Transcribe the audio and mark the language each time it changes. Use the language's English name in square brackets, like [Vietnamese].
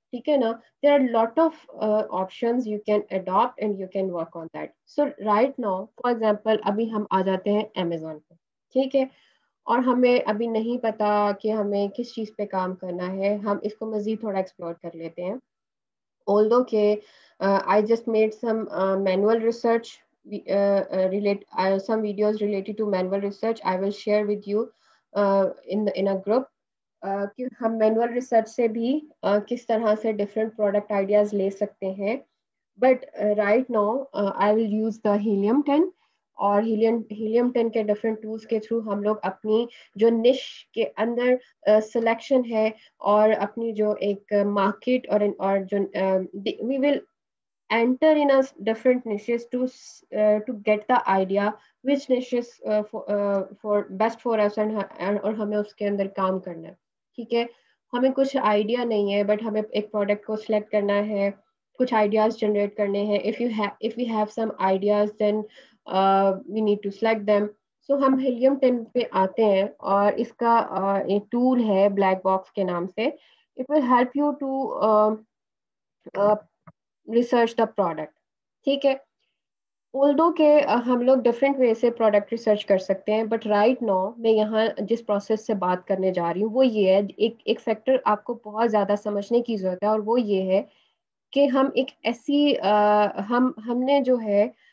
[Urdu] ٹھیک ہے نا, [English] there are a lot of options you can adopt and you can work on that. So right now for example [Urdu] ابھی ہم آ جاتے ہیں Amazon پہ. ٹھیک ہے, اور ہمیں ابھی نہیں پتا کہ ہمیں کس چیز پہ کام کرنا ہے, ہم اس کو مزید تھوڑا ایکسپلور کر لیتے ہیں. [English] although کہ I just made some manual research, some videos related to manual research I will share with you in a group, [Urdu] کہ ہم مینول ریسرچ سے بھی کس طرح سے ڈفرینٹ پروڈکٹ آئیڈیاز لے سکتے ہیں. [English] but right now I will use the helium 10, [Urdu] اور ہیلیم 10 کے ڈفرینٹ ٹولس کے تھرو ہم لوگ اپنی جو نش کے اندر سلیکشن ہے اور اپنی جو ایک مارکیٹ اور جو [English] we will enter in a different niches to get the idea which niches for best for us [Urdu] اور ہمیں اس کے اندر کام کرنا ہے. ٹھیک ہے, ہمیں کچھ آئیڈیا نہیں ہے بٹ ہمیں ایک پروڈکٹ کو سلیکٹ کرنا ہے, کچھ آئیڈیاز جنریٹ کرنے ہیں. [English] if we have some ideas then we need to select them. [Urdu] سو ہم ہیلیم 10 پہ آتے ہیں, اور اس کا ایک ٹول ہے بلیک باکس کے نام سے. [English] it will help you to research the product. [Urdu] ٹھیک ہے, although کہ ہم لوگ ڈفرینٹ وے سے پروڈکٹ ریسرچ کر سکتے ہیں, [English] but right now [Urdu] میں یہاں جس پروسیس سے بات کرنے جا رہی ہوں وہ یہ ہے, ایک فیکٹر آپ کو بہت زیادہ سمجھنے کی ضرورت ہے, اور وہ یہ ہے کہ ہم ایک ایسی ہم نے جو ہے